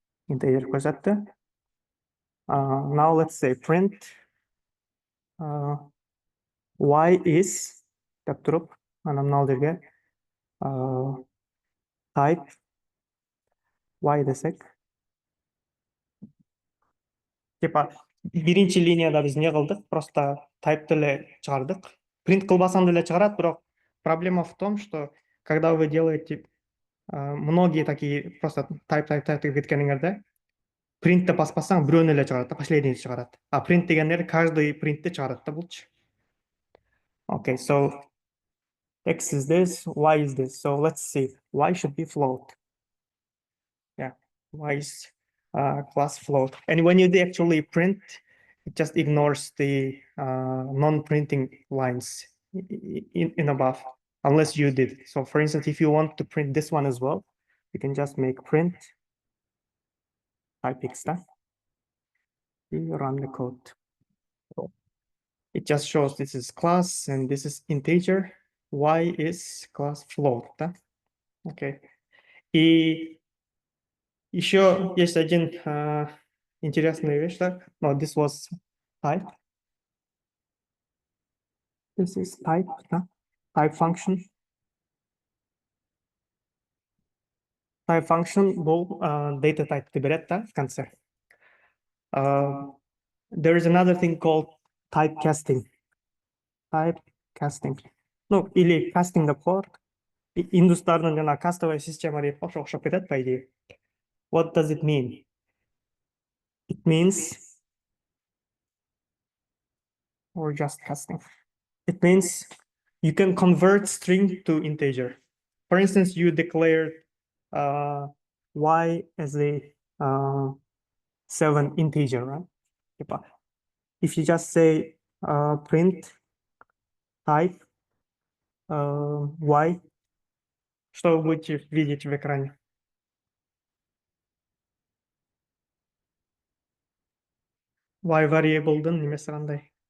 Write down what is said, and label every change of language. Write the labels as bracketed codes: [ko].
[en] Integer [ky] көрсөттү. [en] Now let's say print y is [ky] деп туруп, анан мына жерге [en] type y [ky] десек. Типа биринчи линияда биз не кылдык? Просто type деле чыгардык. Print кылбасам деле чыгарат, бирок [ru] проблема в том, что когда вы делаете многие такие просто [ky] type деп кеткениңерде, print'te баспасаң бирөөнү эле чыгарат, последний чыгарат. А print дегендер каждый print'te чыгарат да булчу. [en] Okay, so x is this, y is this. So let's see. Y should be float. Yeah, y is class float. And when you actually print, it just ignores the non-printing lines in above, unless you did. So for instance, if you want to print this one as well, you can just make print type x. You run the code. It just shows this is class and this is integer. Y is class float. Да? Okay. [ru] И еще есть один интересная вещь. [en] Да? No, this was type. This is type. Да? Type function. Type function бұл data type берет да, [ru] в конце. [en] There is another thing called typecasting. Typecasting. [ky] Ну, или casting деп коет. Индустардың жана кастовый система деп окшоп кетет, по идее. [en] What does it mean? It means, or just casting. It means you can convert string to integer. For instance, you declared y as a 7 integer, right? If you just say print type y, [ru] что вы будете видеть в экране? [ky] Y variable'дын немеси кандай?